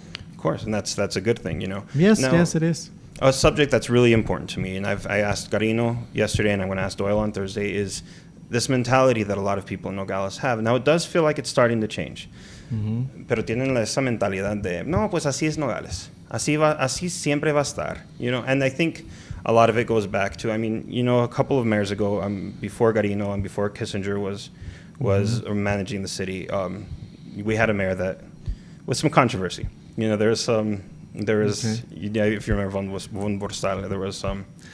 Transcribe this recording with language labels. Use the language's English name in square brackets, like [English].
[English] Of course, and that's a good thing, Yes, Now, yes, it is. a subject that's really important to me, and I asked Garino yesterday, and I'm going to ask Doyle on Thursday, is this mentality that a lot of people in Nogales have. Now, it does feel like it's starting to change. Mm-hmm. [Spanish] Pero tienen esa mentalidad de, no, pues así es Nogales. Así siempre va a estar. [English] And I think a lot of it goes back to, a couple of mayors ago, before Garino and before Kissinger was managing the city, we had a mayor that, with some controversy. There was, if you remember von Borstal, there was some